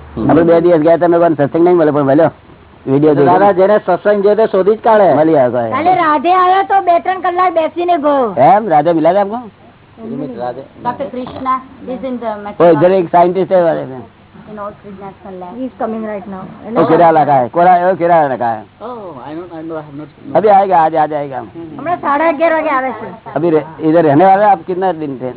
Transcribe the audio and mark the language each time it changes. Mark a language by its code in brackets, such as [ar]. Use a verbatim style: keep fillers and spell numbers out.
[gu] અમે બે દિવસ ગયા તમે કોણ સત્સંગ નહીં મળે પણ મળ્યો વિડિયો જોયો દાદા જેને સત્સંગ જોયો તે શોધી જ કાઢે મળી આવ્યો. કાલે રાધે આવ્યો તો બે ત્રણ કલાક બેસીને ગયો. [hi] એમ રાધે મિલા આપકો [en] Doctor Krishna is in the medical. Oh, there is a scientist in North National Lab. He is coming right now. [hi] Oh, Kerala ka hai. Kerala, oh Kerala ka hai. [en] Oh, I don't, I don't, I have not. [hi] अभी आएगा, आज आज आएगा. हमने साढ़े ग्यारह बजे आए थे. अभी इधर रहने वाले आप कितना दिन थे?